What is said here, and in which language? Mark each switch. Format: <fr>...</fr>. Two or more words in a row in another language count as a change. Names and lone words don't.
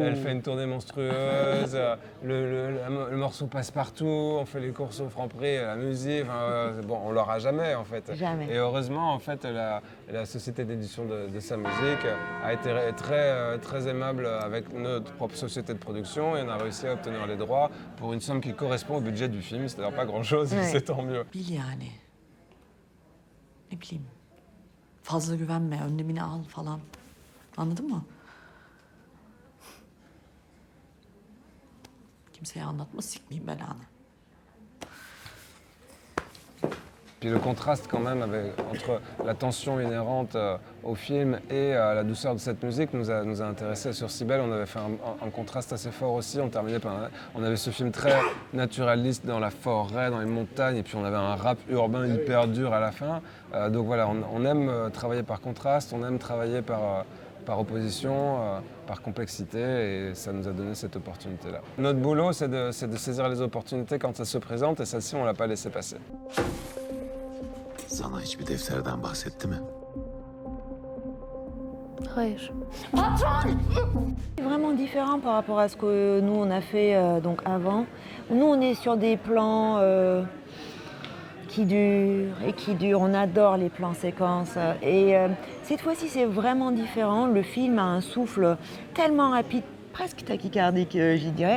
<fr>Elle fait une tournée monstrueuse, le morceau passe partout, on fait les courses au Franprix, la musique, bon, on l'aura jamais en fait. Jamais. Et heureusement, en fait, la société d'édition de sa musique a été très aimable avec notre propre société de production et on a réussi à obtenir les droits pour une somme qui correspond au budget du film, c'est-à-dire pas grand-chose, c'est tant mieux.</fr> <tr>Bil yani. Ne bileyim. Fazla güvenme, önlemini al falan. Anladın mı? Kimseye anlatma, sikmeyeyim belanı.</tr> <fr>Puis le contraste quand même entre la tension inhérente au film et la douceur de cette musique nous a intéressés. Sur Cybèle, on avait fait un contraste assez fort aussi. On avait ce film très naturaliste dans la forêt, dans les montagnes, et puis on avait un rap urbain hyper dur à la fin. Donc voilà, on aime travailler par contraste, on aime travailler par opposition, par complexité, et ça nous a donné cette opportunité-là. Notre boulot, c'est de saisir les opportunités quand elles se présentent, et celle-ci, on ne l'a pas laissée passer.</fr> <tr>Sana hiçbir defterden bahsetti mi? Hayır.</tr> <fr>C'est vraiment différent par rapport à ce que nous on a fait donc avant. Nous on est sur des plans qui durent et qui durent. On adore les plans séquences. Et cette fois-ci c'est vraiment différent. Le film a un souffle tellement rapide, presque tachycardique, j'y dirais.</fr>